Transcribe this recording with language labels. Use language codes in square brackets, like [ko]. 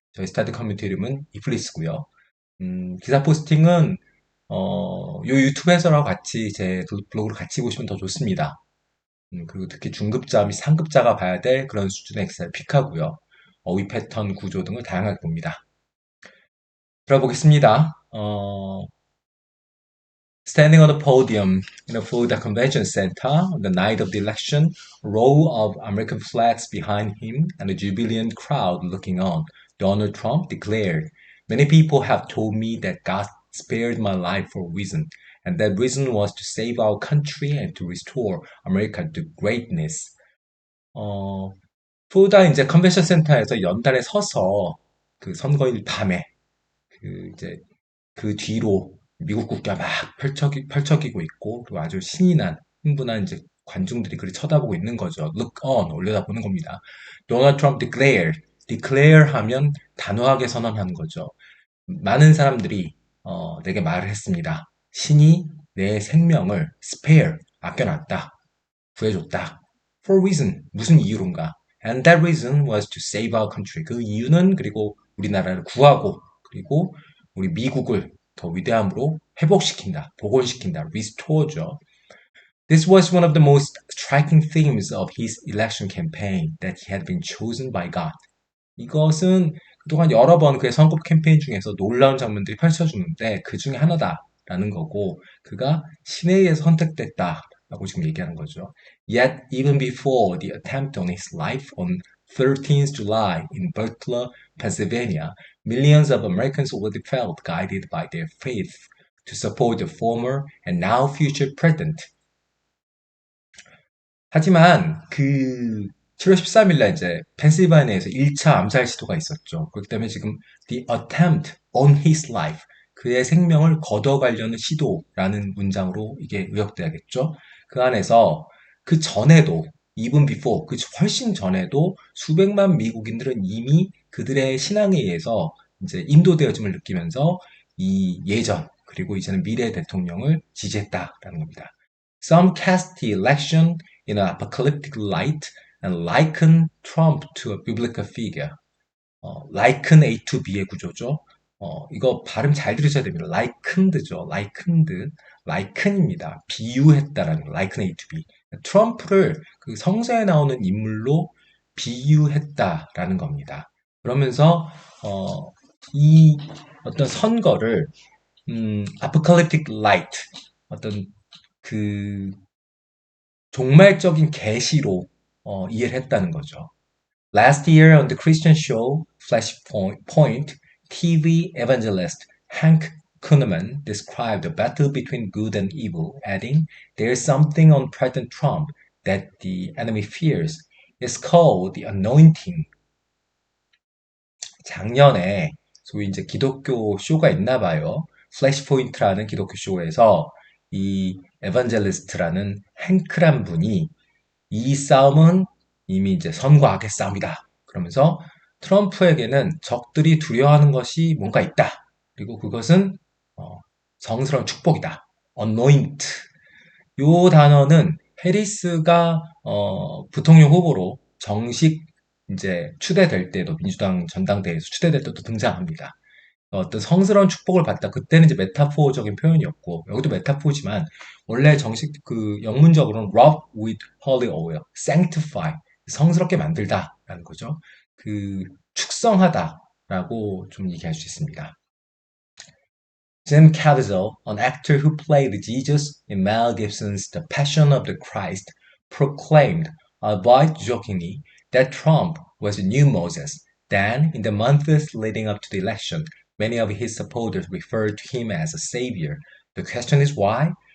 [ko] 저희 스타디 커뮤니티 이름은 이플리스고요. 기사 포스팅은 요 유튜브 해설하고 같이 제 블로그를 같이 보시면 더 좋습니다. 그리고 특히 중급자 및 상급자가 봐야 될 그런 수준의 엑셀 픽하고요. 어휘 패턴, 구조 등을 다양하게 봅니다. 들어보겠습니다. [en] Standing on the podium in the Florida Convention Center on the night of the election, a row of American flags behind him and a jubilant crowd looking on, Donald Trump declared, "Many people have told me that God spared my life for a reason, and that reason was to save our country and to restore America to greatness." [ko] 어, 플로리다 이제 컨벤션 센터에서 연달에 서서 그 선거일 밤에 이제 그 뒤로 미국 국가 막 펼쳐기고 있고 그리고 아주 신이 난 흥분한 이제 관중들이 그를 쳐다보고 있는 거죠. Look on 올려다보는 겁니다. Donald Trump declare 하면 단호하게 선언하는 거죠. 많은 사람들이 내게 말을 했습니다. 신이 내 생명을 spare 아껴놨다. 구해줬다. [en] For reason [ko] 무슨 이유론가? [en] And that reason was to save our country. [ko] 그 이유는 그리고 우리나라를 구하고 그리고 우리 미국을 더 위대함으로 회복시킨다, 복원시킨다, restore죠. [en] This was one of the most striking themes of his election campaign, that he had been chosen by God. [ko] 이것은 그동안 여러 번 그의 선거 캠페인 중에서 놀라운 장면들이 펼쳐주는데 그 중에 하나다라는 거고 그가 신에 의해서 선택됐다라고 지금 얘기하는 거죠. [en] Yet even before the attempt on his life on 13th July in Butler, Pennsylvania, millions of Americans already felt guided by their faith to support the former and now future president. [ko] 하지만 그 7월 13일 날 이제 펜실바니아에서 1차 암살 시도가 있었죠. 그렇기 때문에 지금 [en] the attempt on his life [ko] 그의 생명을 걷어가려는 시도라는 문장으로 이게 의역돼야겠죠. 그 안에서 그 전에도 [en] even before [ko] 그 훨씬 전에도 수백만 미국인들은 이미 그들의 신앙에 의해서 이제 인도되어짐을 느끼면서 이 예전 그리고 이제는 미래 대통령을 지지했다라는 겁니다. [en] Some cast the election in an apocalyptic light and liken Trump to a biblical figure. [ko] liken A to B의 구조죠. 이거 발음 잘 들으셔야 됩니다. likened죠. liken입니다. 비유했다라는 거. liken A to B. 트럼프를 그 성서에 나오는 인물로 비유했다라는 겁니다. 그러면서 이 어떤 선거를 [en] apocalyptic light [ko] 어떤 그 종말적인 계시로 이해를 했다는 거죠. [en] Last year on the Christian show Flashpoint, TV evangelist Hank Kunneman described the battle between good and evil, adding, "There's something on President Trump that the enemy fears. It's called the anointing." [ko] 작년에 소위 이제 기독교 쇼가 있나 봐요. 플래시포인트라는 기독교 쇼에서 이 에반젤리스트라는 행크란 분이 이 싸움은 이미 이제 선과 악의 싸움이다. 그러면서 트럼프에게는 적들이 두려워하는 것이 뭔가 있다. 그리고 그것은 성스러운 축복이다. anoint. 요 단어는 해리스가 부통령 후보로 정식 이제 추대될 때도 민주당 전당대회에서 추대될 때도 등장합니다. 어떤 성스러운 축복을 받다. 그때는 이제 메타포적인 표현이었고, 여기도 메타포지만, 원래 정식 그 영문적으로는 [en] rub with holy oil, sanctify, [ko] 성스럽게 만들다라는 거죠. 그 축성하다라고 좀 얘기할 수 있습니다. [en] Jim Caviezel, an actor who played Jesus in Mel Gibson's The Passion of the Christ, proclaimed, albeit jokingly, that Trump was the new Moses. Then, in the months leading up to the election, many of his supporters referred to him as a savior. The question is why?